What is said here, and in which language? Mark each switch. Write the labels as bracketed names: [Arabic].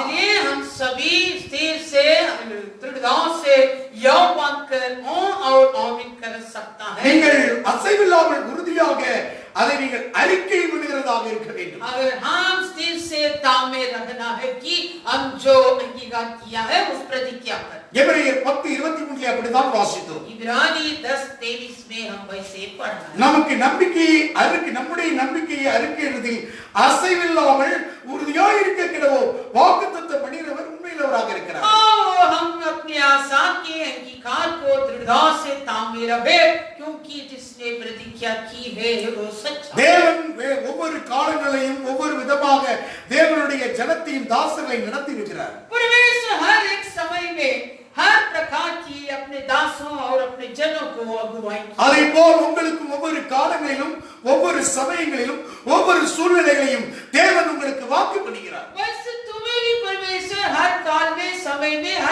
[Hindi] इसलिए हम सभी स्थिर से दृढ़ता से यौ बांधकर और आमीन कर सकता है. [Tamil] நீங்கள் அசைவில்லாமல் உறுதியாக அதை நீங்கள் அறிக்கை பண்ணுகிறதாக இருக்க வேண்டும். [Hindi] अगर हम स्थिर से तामे रखना है कि हम जो अंगीकार किया है उस प्रतिज्ञा पर. [Tamil] எபிரேயர் 10:23 அப்படிதான் வாசித்தோம். [Hindi] इब्रानी 10:23 में हम वैसे पढ़ा है. [Tamil] நமக்கு நம்முடைய நம்பிக்கையை அறிக்கையிடுவதில் அசைவில்லாமல் உறுதியாய் இருக்க கிடவோ வாக்குத்தத்தம் பண்ணினவர் உண்மையுள்ளவராக இருக்கிறார். [Hindi] हम अपनी आशा के अंगीकार को दृढ़ता से तामे रहे, क्योंकि जिसने प्रतिज्ञा की है वो सच्चा. [Tamil] தேவன் ஒவ்வொரு காலங்களையும் ஒவ்வொரு விதமாக தேவனுடைய ஜனத்தையும் தாசர்களை நடத்தி இருக்கிறார். [Hindi] परमेश्वर हर एक समय में हर प्रकार की अपने दासों और अपने जनों को अगुवाई. [Tamil] அதேபோல் உங்களுக்கு ஒவ்வொரு காலங்களிலும் ஒவ்வொரு சமயங்களிலும் ஒவ்வொரு சூழ்நிலைகளையும் தேவன் உங்களுக்கு வாக்கு பண்ணுகிறார். [Hindi] वैसे तुम्हें भी परमेश्वर हर काल में समय में